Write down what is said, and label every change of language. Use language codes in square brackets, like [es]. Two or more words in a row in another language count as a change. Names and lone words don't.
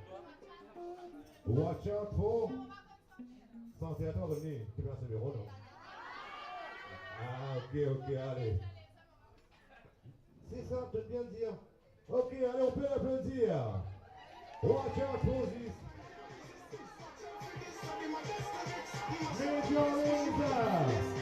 [en] Watch out for. [fr] Santé à toi, René. Tu vas se le non? Ah, ok, allez. C'est ça, peut bien dire. Ok, allez, on peut l'applaudir. [en] Watch out for this. Major Laser.